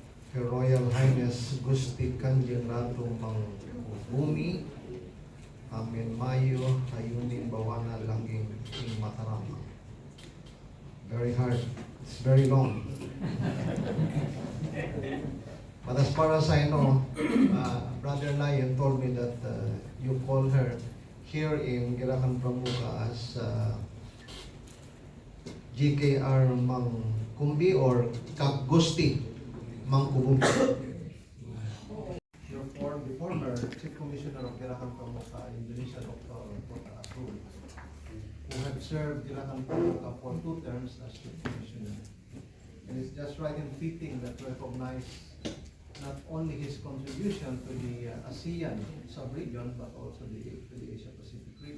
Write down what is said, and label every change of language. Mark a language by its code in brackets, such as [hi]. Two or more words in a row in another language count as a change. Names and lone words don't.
[en] Her Royal Highness Gusti Kanjeng Ratu Mang Bumi, Amin Mayo, Hayuning Bawana Langing King Mataram. Very hard. It's very long. But as far as I know, Brother Lion told me that you call her here in Gerakan Pramuka as GKR Mang Kumbi or Kak Gusti Mang Kumbi. Your the former Chief Commissioner of Gerakan Pramuka, Indonesia, Dr. Kota Atul, who had served Gerakan Pramuka for 2 terms as Chief Commissioner. And it's just right and fitting that to recognize not only his contribution to the ASEAN sub-region, but also to the Asia-Pacific region.